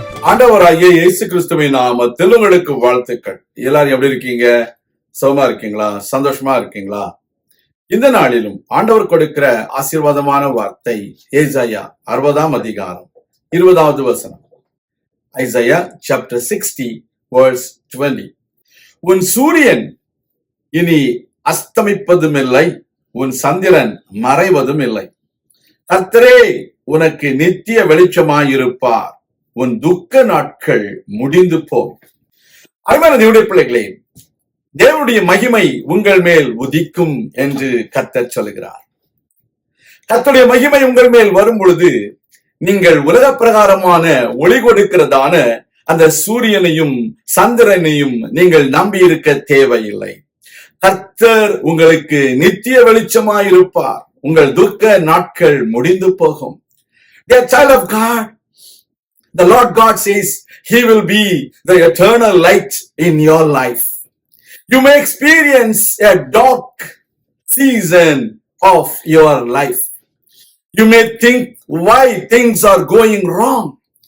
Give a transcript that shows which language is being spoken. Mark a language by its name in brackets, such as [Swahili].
[Tamil] ஆண்டவராகிய இயேசு கிறிஸ்துவின் நாமத்தில் உங்களுக்கு வாழ்த்துக்கள். எல்லாரும் எப்படி இருக்கீங்க? சுகமா இருக்கீங்களா? சந்தோஷமா இருக்கீங்களா? இந்த நாளிலும் ஆண்டவர் கொடுக்கிற ஆசீர்வாதமான வார்த்தை ஏசாயா 60ஆம் அதிகாரம் 20வது வசனம். [English] Isaiah chapter 60 verse 20. [Tamil] உன் சூரியன் இனி அஸ்தமிப்பதும் இல்லை, உன் சந்திரன் மறைவதும் இல்லை. கர்த்தரே உனக்கு நித்திய வெளிச்சமாயிருப்பார், உன் துக்க நாட்கள் முடிந்து போகும். அருமையான தேவனுடைய பிள்ளைகளே, தேவனுடைய மகிமை உங்கள் மேல் உதிக்கும் என்று கர்த்தர் சொல்கிறார். கர்த்தருடைய மகிமை உங்கள் மேல் வரும் பொழுது நீங்கள் உலக பிரகாரமான ஒளி கொடுக்கிறதான அந்த சூரியனையும் சந்திரனையும் நீங்கள் நம்பி இருக்க தேவையில்லை. கர்த்தர் உங்களுக்கு நித்திய வெளிச்சமாயிருப்பார், உங்கள் துக்க நாட்கள் முடிந்து போகும். [English] Dear child of God, the Lord God says He will be the eternal light in your life. You may experience a dark season of your life. You may think why things are going wrong.